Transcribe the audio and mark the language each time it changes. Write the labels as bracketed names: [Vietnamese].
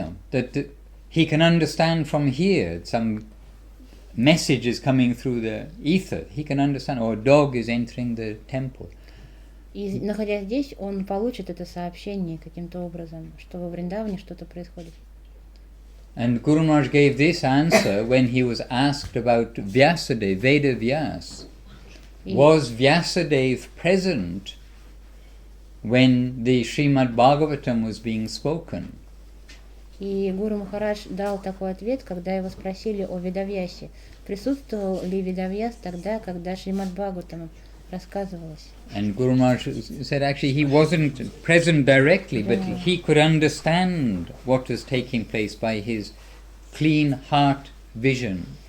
[English] That he can understand from here some messages coming through the ether. He can understand, or a dog is entering the temple. [Russian] И находясь здесь, он получит это сообщение каким-то образом, что во Вриндаване что-то происходит. [English] And Guru Maharaj gave this answer when he was asked about Vyasadeva, Veda Vyas. Was Vyasadeva present when the Srimad Bhagavatam was being spoken? [Russian] И Гуру Махарадж дал такой ответ, когда его спросили о Ведавьясе. Присутствовал ли Ведавьяс тогда, когда Шримад Бхагаватам рассказывалось? [English] And Guru Maharaj said actually he wasn't present directly, but he could understand what was taking place by his clean heart vision.